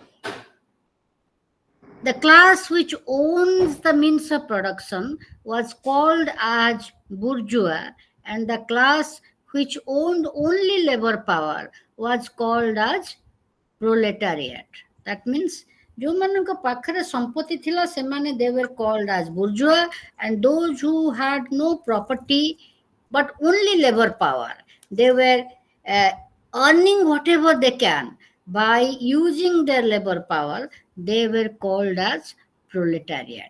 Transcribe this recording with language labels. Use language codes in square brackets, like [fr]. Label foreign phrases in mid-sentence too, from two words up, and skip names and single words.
[en] The class which owns the means of production was called as bourgeois, and the class which owned only labor power was called as proletariat. That means [or] ଯୋଉମାନଙ୍କ ପାଖରେ ସମ୍ପତ୍ତି ଥିଲା ସେମାନେ [en] they were called as bourgeois, and those who had no property but only labor power, they were uh, earning whatever they can by using their labor power, they were called as proletariat.